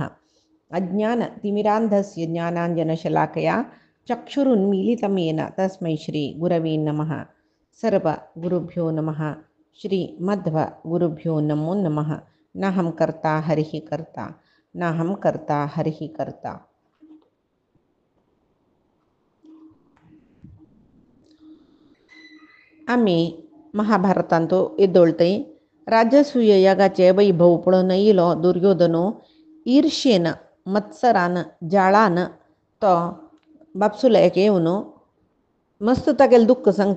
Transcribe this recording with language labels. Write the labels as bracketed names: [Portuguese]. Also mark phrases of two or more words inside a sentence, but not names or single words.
[Sanskrit] अज्ञानतिमिरान्धस्य ज्ञानाञ्जनशलाकया चक्षुरुन्मीलितं येन तस्मै श्रीगुरवे नमः। सर्वगुरुभ्यो नमः। श्रीमध्वगुरुभ्यो नमो नमः। नाहं कर्ता हरिः कर्ता नाहं कर्ता हरिः कर्ता। [Konkani] आम्ही महाभारतांतो येदोळतय राजसूय यागाचे वैभव पळोवन येयलो दुर्योधनो ईर्ष्येन मत्सरान जाळान तो बापसुल्याक येवन मस्त तागेलें दुःख सांगता.